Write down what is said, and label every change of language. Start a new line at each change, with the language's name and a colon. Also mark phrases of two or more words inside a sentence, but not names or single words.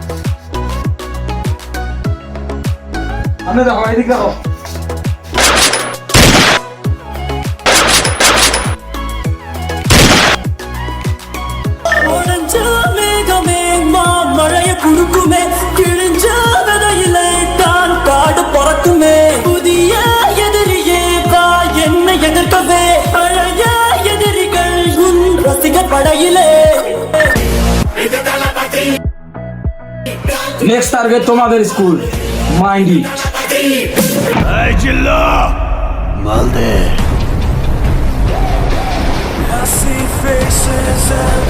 Bangla: সামনে দেখো, এদিকে দেখো।
Tamil: மழைய குறுக்குமே கிழிஞ்ச விதையிலே தான் காடு பறக்குமே புதிய எதிரியே வா என்னை எதிர்க்கவே பழைய எதிரிகள் உன் ரசிகர் படையிலே
English: next target
Bangla: তোমাদের স্কুল,
English: mind it. I see faces